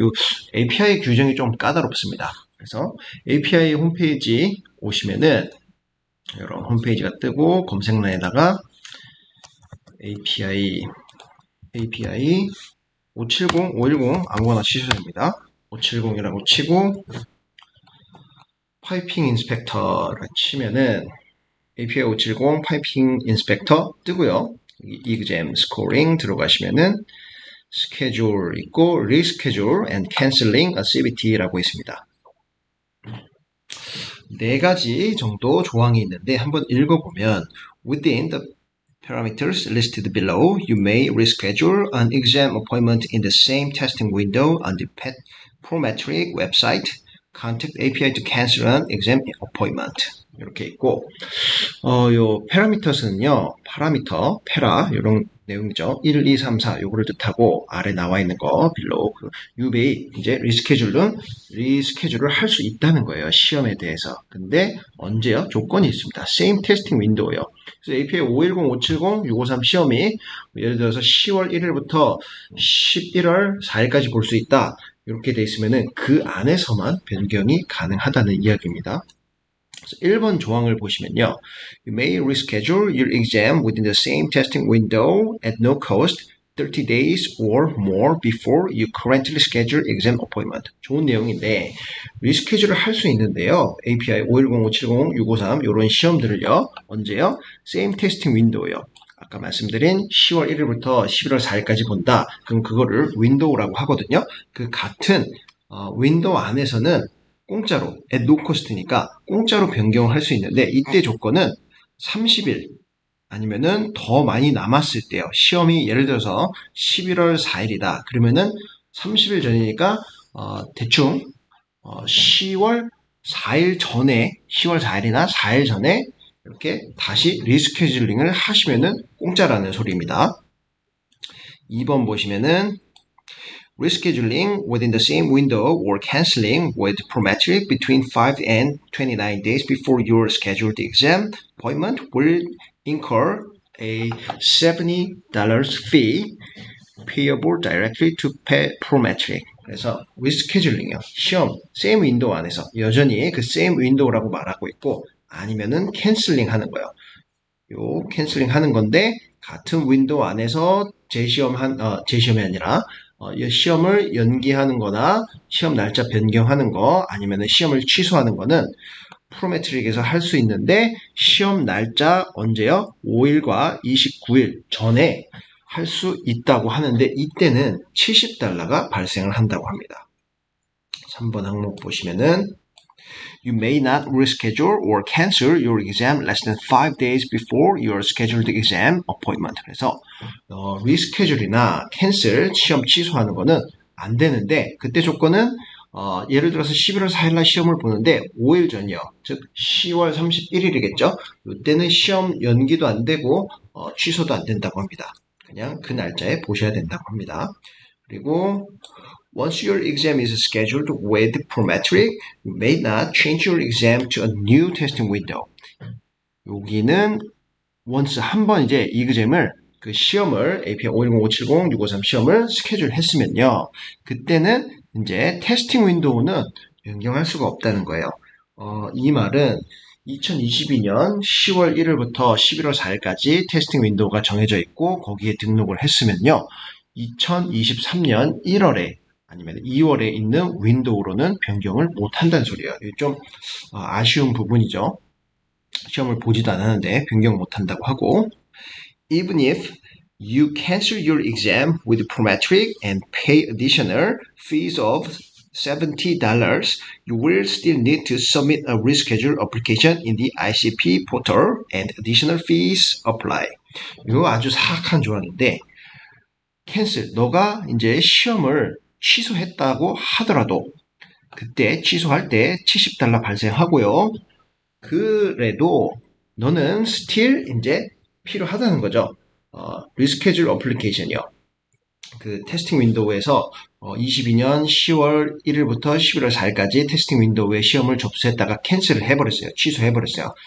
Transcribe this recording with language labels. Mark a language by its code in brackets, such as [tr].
[ko] 이 API 규정이 좀 까다롭습니다. 그래서 API 홈페이지 오시면은 이런 홈페이지가 뜨고 검색란에다가 API 570, 510 아무거나 치셔도 됩니다. 570이라고 치고 파이핑 인스펙터를 치면은 API 570 파이핑 인스펙터 뜨고요. exam scoring 들어가시면은 스케줄 있고 [en] reschedule and canceling a CBT [ko] 라고 있습니다. 네 가지 정도 조항이 있는데 한번 읽어보면 [en] within the parameters listed below, you may reschedule an exam appointment in the same testing window on the Prometric website. Contact API to cancel an exam appointment. [ko] 이렇게 있고 요 parameters는요, 파라미터, 페라 이런 내용이죠. 1, 2, 3, 4 요거를 뜻하고 아래 나와 있는 거 [en] below you may [ko] 이제 리스케줄을 할 수 있다는 거예요. 시험에 대해서. 근데 언제요? 조건이 있습니다. [en] same testing window [ko] 요. 그래서 API 510, 570, 653 시험이 예를 들어서 10월 1일부터 11월 4일까지 볼 수 있다. 이렇게 돼 있으면은 그 안에서만 변경이 가능하다는 이야기입니다. 1번 조항을 보시면요. [en] You may reschedule your exam within the same testing window at no cost 30 days or more before you currently schedule exam appointment. [ko] 좋은 내용인데 리스케줄을 할 수 있는데요. API 510, 570, 653 이런 시험들을요. 언제요? [en] same testing window [ko] 요. 아까 말씀드린 10월 1일부터 11월 4일까지 본다. 그럼 그거를 윈도우라고 하거든요. 그 같은 윈도우 안에서는 공짜로 [en] at no cost [ko] 니까 공짜로 변경을 할 수 있는데 이때 조건은 30일 아니면은 더 많이 남았을 때요. 시험이 예를 들어서 11월 4일이다. 그러면은 30일 전이니까 대충 10월 4일 전에 10월 4일이나 4일 전에 이렇게 다시 리스케줄링을 하시면은 공짜라는 소리입니다. 2번 보시면은 [en] rescheduling within the same window or canceling with Prometric between 5 and 29 days before your scheduled exam appointment will incur a $70 fee payable directly to Prometric. [ko] 그래서 rescheduling이요. 시험 [en] same window [ko] 안에서 여전히 그 same window라고 말하고 있고 아니면은 canceling 하는 거예요. 요 캔슬링 하는 건데 같은 윈도우 안에서 재시험이 아니라 시험을 연기하는 거나 시험 날짜 변경하는 거 아니면 시험을 취소하는 거는 프로메트릭에서 할 수 있는데 시험 날짜 언제요? 5일과 29일 전에 할 수 있다고 하는데 이때는 $70가 발생을 한다고 합니다. 3번 항목 보시면은 [en] You may not reschedule or cancel your exam less than 5 days before your scheduled exam appointment. [ko] 그래서 reschedule이나 cancel 시험 취소하는 거는 안 되는데 그때 조건은 예를 들어서 11월 4일 날 시험을 보는데 5일 전이요. 즉 10월 31일이겠죠. 이때는 시험 연기도 안 되고 취소도 안 된다고 합니다. 그냥 그 날짜에 보셔야 된다고 합니다. 그리고 [en] Once your exam is scheduled with Prometric, you may not change your exam to a new testing window. [ko] 여기는 once 한 번 이제 exam을 그 시험을 API 510, 570, 653 시험을 스케줄 했으면요. 그때는 이제 테스팅 윈도우는 변경할 수가 없다는 거예요. 이 말은 2022년 10월 1일부터 11월 4일까지 테스팅 윈도우가 정해져 있고 거기에 등록을 했으면요. 2023년 1월에 아니면 2월에 있는 윈도우로는 변경을 못한다는 소리예요. 이게 좀 아쉬운 부분이죠. 시험을 보지도 않았는데 변경 못한다고 하고 [en] Even if you cancel your exam with Prometric and pay additional fees of $70, you will still need to submit a reschedule application in the ICP portal and additional fees apply. [ko] 이거 아주 사악한 조항인데 캔슬. 너가 이제 시험을 취소했다고 하더라도 그때 취소할 때 $70 발생하고요. 그래도 너는 still 이제 필요하다는 거죠. 리스케줄 어플리케이션이요. 그 테스팅 윈도우에서 22년 10월 1일부터 11월 4일까지 테스팅 윈도우에 시험을 접수했다가 캔슬을 해버렸어요. 취소해버렸어요.